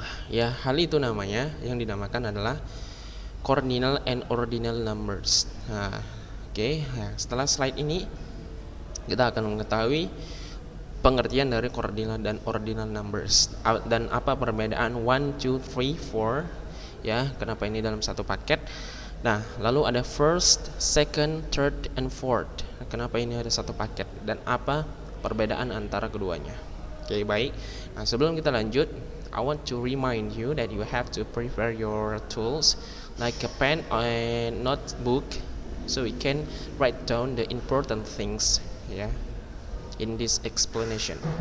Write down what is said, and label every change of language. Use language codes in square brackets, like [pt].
[id] Ya, hal itu namanya yang dinamakan adalah cardinal and ordinal numbers. Nah, oke. Nah, setelah slide ini kita akan mengetahui pengertian dari cardinal dan ordinal numbers dan apa perbedaan 1, 2, 3, 4 ya, kenapa ini dalam satu paket. Nah, lalu ada first, second, third, and fourth. Kenapa ini ada satu paket dan apa perbedaan antara keduanya. Oke, baik. Nah, sebelum kita lanjut, [en] I want to remind you that you have to prepare your tools like a pen and notebook so we can write down the important things [id] ya [en] in this explanation.